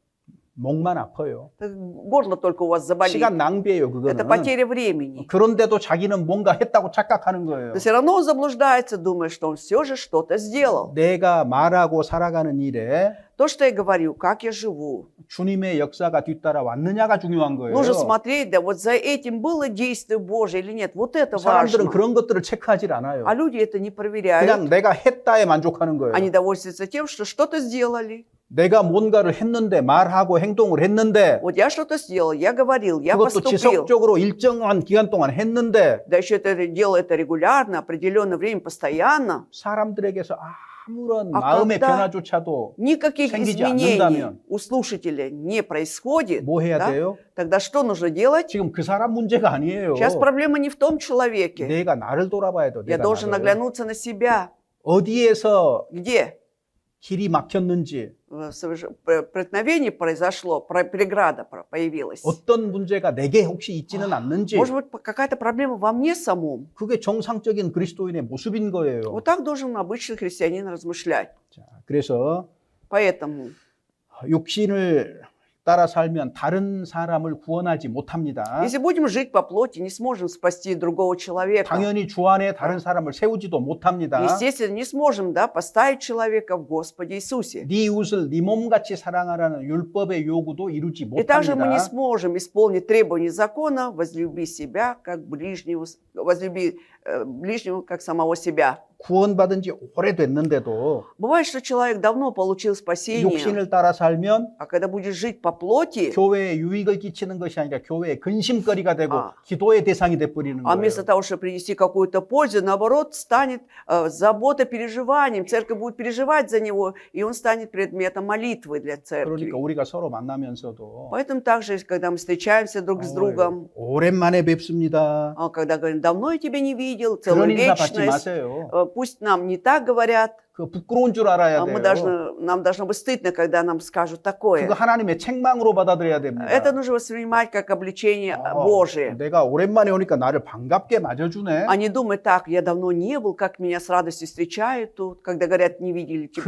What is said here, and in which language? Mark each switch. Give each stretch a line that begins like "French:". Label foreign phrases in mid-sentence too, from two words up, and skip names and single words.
Korean: 목만 아파요.
Russian: так горло только у вас заболит.
Korean: 시간 낭비예요
Russian: Это
Korean: 그거는.
Russian: потеря времени.
Korean: 그런데도 자기는 뭔가 했다고 착각하는 거예요.
Russian: Но все равно он заблуждается, думая, что он все же что-то сделал.
Korean: 내가 말하고 살아가는 일에
Russian: То, что я говорю, как я живу,
Korean: 주님의 역사가 뒤따라 왔느냐가 중요한 거예요.
Russian: нужно смотреть, да вот за этим было действие Божие или нет. Вот это
Korean: 사람들은
Russian: важно.
Korean: 그런 것들을 체크하질 않아요.
Russian: А люди это не проверяют.
Korean: 그냥 내가 했다에 만족하는 거예요.
Russian: Они довольствуются тем, что что-то сделали.
Korean: 내가 뭔가를 했는데 말하고 행동을 했는데
Russian: Вот я что-то сделал, я говорил, я
Korean: 그것도
Russian: поступил.
Korean: 지속적으로 일정한 기간 동안 했는데
Russian: Да еще это делал это регулярно, определенное время, постоянно.
Korean: 사람들에게서 아무런 아, 마음의
Russian: когда-
Korean: 변화조차도
Russian: Никаких
Korean: 생기지
Russian: изменений
Korean: 않는다면
Russian: у слушателя не происходит.
Korean: 뭐 해야
Russian: да?
Korean: 돼요?
Russian: Тогда что нужно делать?
Korean: 지금 그 사람 문제가 아니에요.
Russian: Сейчас проблема не в том человеке.
Korean: 내가 나를 돌아봐야 돼.
Russian: Я
Korean: 내가
Russian: должен
Korean: 나를.
Russian: наглянуться на себя.
Korean: 어디에서
Russian: Где
Korean: 길이 막혔는지
Russian: преткновение произошло, преграда появилась.
Korean: 어떤 문제가 내게 혹시 있지는 않는지
Russian: Может быть, какая-то проблема во мне самом.
Korean: 그게 정상적인 그리스도인의 모습인 거예요.
Russian: Вот так должен обычный христианин размышлять.
Korean: 자, 그래서
Russian: Поэтому,
Korean: 육신을 따라 살면 다른 사람을 구원하지 못합니다.
Russian: если будем жить по плоти, не сможем спасти другого человека.
Korean: 당연히 주 안에 다른 사람을 세우지도 못합니다.
Russian: Естественно, не сможем, да, поставить человека в Господе Иисусе.
Korean: 네 이웃을 네 몸같이 사랑하라는 율법의 요구도 이루지
Russian: И также мы не
Korean: 못합니다.
Russian: сможем исполнить требования закона, возлюби себя, как ближнего, возлюби ближнего, как самого себя.
Korean: 구원받은 지 오래됐는데도
Russian: Бывает, что человек давно получил спасение,
Korean: 육신을 따라 살면
Russian: а когда будет жить по плоти,
Korean: 교회에 유익을 끼치는 것이 아니라 교회의 근심거리가 되고 아. 기도의 대상이 돼버리는
Russian: а
Korean: 거예요.
Russian: вместо того, чтобы принести какую-то пользу, наоборот, станет забота, переживанием. Церковь будет переживать за него, и он станет предметом молитвы для церкви.
Korean: 그러니까 우리가 서로 만나면서도
Russian: Поэтому также, когда мы встречаемся друг с другом,
Korean: 오랜만에 뵙습니다.
Russian: когда говорим, давно я тебя не видел,
Korean: 그런
Russian: целую
Korean: 인사 받지
Russian: вечность,
Korean: 마세요.
Russian: пусть нам не так говорят,
Korean: 그 부끄러운 줄 알아야
Russian: мы
Korean: 돼요.
Russian: нам должно быть стыдно, когда нам скажут такое.
Korean: 그거 하나님의 책망으로 받아들여야 됩니다.
Russian: Это нужно воспринимать как обличение
Korean: 아,
Russian: Божие.
Korean: 내가 오랜만에 오니까 나를 반갑게 맞아주네.
Russian: А не думай так, я давно не был, как меня с радостью встречают тут, когда говорят, не видели тебя